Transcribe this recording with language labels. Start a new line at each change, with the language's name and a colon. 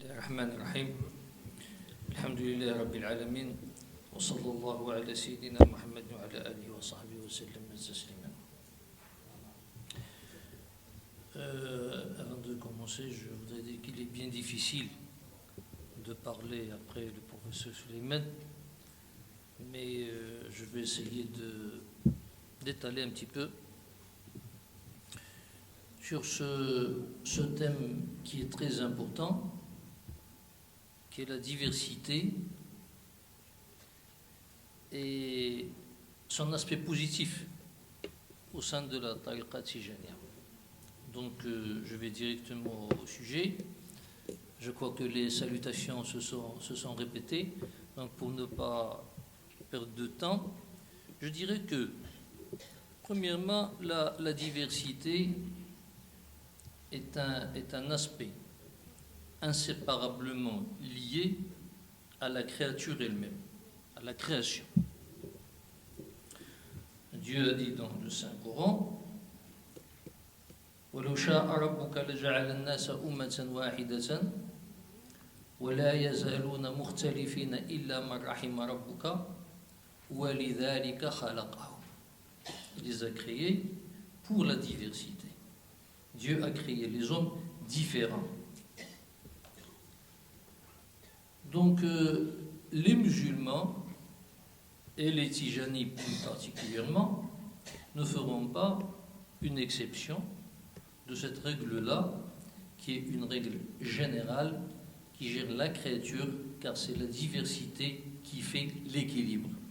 Arabic: الرحمن الرحيم الحمد لله رب العالمين وصلى الله على سيدنا محمد وعلى آله وصحبه وسلم تسليما.
French: Avant de commencer, je voudrais dire qu'il est bien difficile de parler après le professeur Suleiman, mais je vais essayer d'étaler un petit peu sur ce thème qui est très important, qui est la diversité et son aspect positif au sein de la tariqa Tijaniya. Donc je vais directement au sujet. Je crois que les salutations se sont répétées. Donc pour ne pas perdre de temps, je dirais que premièrement, la diversité est un aspect inséparablement lié à la créature elle-même, à la création. Dieu a dit dans le Saint-Coran
Arabic: وَلَوْ شَاءَ رَبُّكَ لَجَعَلَ النَّاسَ أُمَّةً وَاحِدَةً وَلَا يَزَالُونَ مُخْتَلِفِينَ إِلَّا مَنْ رَحِمَ رَبُّكَ وَلِذَلِكَ خَلَقَهُمْ.
French: Il les a créés pour la diversité. Dieu a créé les hommes différents. Donc, les musulmans, et les Tijanis plus particulièrement, ne feront pas une exception de cette règle-là, qui est une règle générale qui gère la créature, car c'est la diversité qui fait l'équilibre.